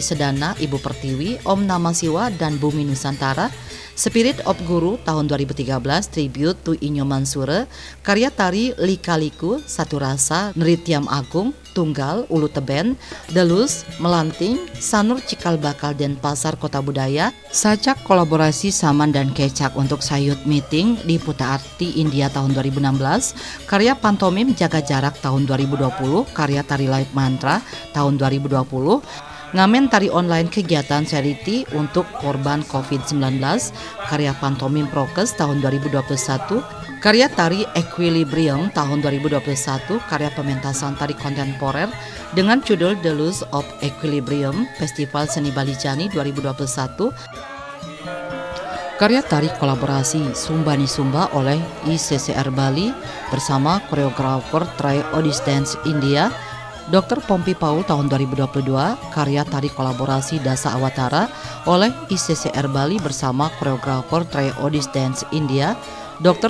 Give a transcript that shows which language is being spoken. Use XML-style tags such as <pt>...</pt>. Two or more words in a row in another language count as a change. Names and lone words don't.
<id>Sedana, Ibu Pertiwi, Om Nama Siwa, dan Bumi Nusantara, Spirit of Guru tahun 2013, Tribute to Inyo Mansure, karya tari Lika-Liku, Satu Rasa, Nrityam Agung, Tunggal, Ulu Teben, Delus, Melanting, Sanur Cikal Bakal Denpasar Kota Budaya, Sacak kolaborasi Saman dan Kecak untuk Sayut Meeting di Puta Arti India tahun 2016, karya Pantomim Jaga Jarak tahun 2020, karya tari Light Mantra tahun 2020, Ngamen tari online kegiatan charity untuk korban COVID-19, karya Pantomim Prokes tahun 2021, karya tari Equilibrium tahun 2021, karya pementasan tari kontemporer dengan judul The Lose of Equilibrium, Festival Seni Bali Jani 2021, karya tari kolaborasi Sumbani Sumba oleh ICCR Bali bersama koreografer Try Odis Dance India, Dr. Pompi Paul tahun 2022, karya tari kolaborasi Dasa Awatara oleh ICCR Bali bersama koreografer Try Odis Dance India, Dr.</id>